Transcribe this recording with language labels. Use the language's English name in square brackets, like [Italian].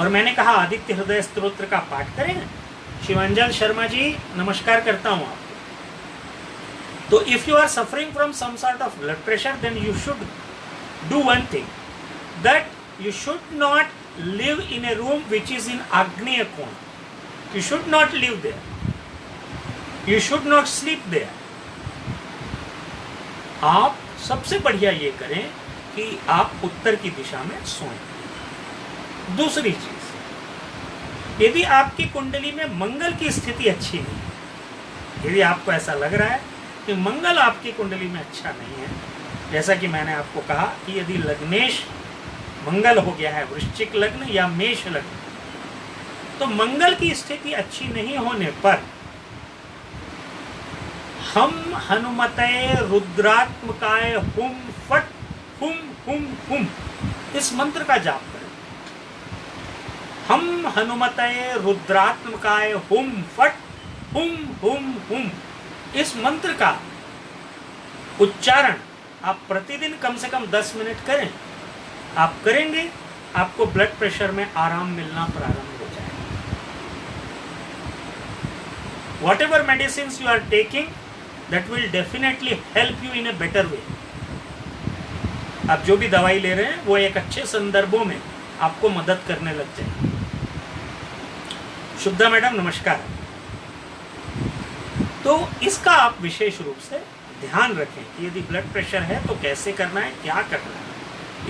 [Hindi] और मैंने कहा आदित्य हृदय स्तोत्र का पाठ करें। शिवांजल शर्मा जी नमस्कार करता हूँ आपको। [English] तो if you are suffering from some sort of blood pressure, then you should do one thing, that you should not live in a room which is in Agneya Kona. You should not live there. You should not sleep there. [Hindi] आप सबसे बढ़िया ये करें कि आप उत्तर की दिशा में सोएं। दूसरी चीज, यदि आपकी कुंडली में मंगल की स्थिति अच्छी नहीं है, यदि आपको ऐसा लग रहा है कि मंगल आपकी कुंडली में अच्छा नहीं है, जैसा कि मैंने आपको कहा कि यदि लग्नेश मंगल हो गया है, वृश्चिक लग्न या मेष लग्न, तो मंगल की स्थिति अच्छी नहीं होने पर हम हनुमते रुद्रात्मकाय हुम फट हुम हुम हुम इस मंत्र का जाप करें। हम हनुमते रुद्रात्मकाय हुम फट हुम हुम हुम इस मंत्र का उच्चारण आप प्रतिदिन कम से कम 10 मिनट करें। आप करेंगे, आपको ब्लड प्रेशर में आराम मिलना प्रारंभ हो जाएगा। [English] Whatever medicines you are taking, that will definitely help you in a better way. [Hindi] आप जो भी दवाई ले रहे हैं वो एक अच्छे संदर्भों में आपको मदद करने लग जाए। शुभदा मैडम नमस्कार। तो इसका आप विशेष रूप से ध्यान रखें कि यदि ब्लड प्रेशर है तो कैसे करना है, क्या करना है।